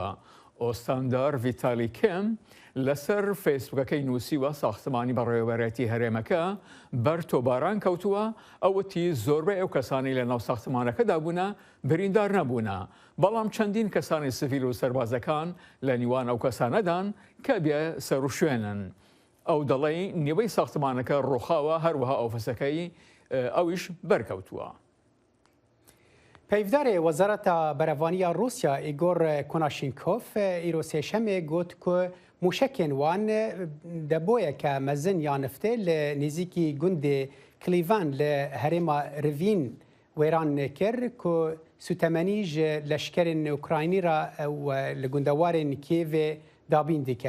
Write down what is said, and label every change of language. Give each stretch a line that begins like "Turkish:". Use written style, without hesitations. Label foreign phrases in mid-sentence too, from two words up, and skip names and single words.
Central Kurdish: ئۆستاندار ڤیتالی کێم لەسەر فەیسبوکەکەی نووسیوە ساختمانی بەڕێوەبەرەتی هەرێمەکە بەر تۆباران کەوتووە ئەوەتی زۆربەی ئەو کەسانی لە ناو ساختمانەکەدا بوونە بریندار نەبوونە بەڵام چەندین کەسانی سڤیل و سەربازەکان لە نیوان ئەو کەسانەدان کە بێ سەر و شوێنن. ئەو دەڵێ نیوەی ساختمانەکە ڕۆخاوە هەروەها ئۆفسەکەی ئەویش بەرکەوتووە.
Kurdish: پەیوەدارê Wezareta Berevaniya Rûsya Îgor Konashenkov îro sêşemê got ku mûşekên wan deboyeke mezin ya niftê li nêzîkî gundê Klîvan li herêma Rivîn wêran kir ku sûtemenî ji leşkerên Ukraynî ra li gundewarên Kîevê dabîn dike.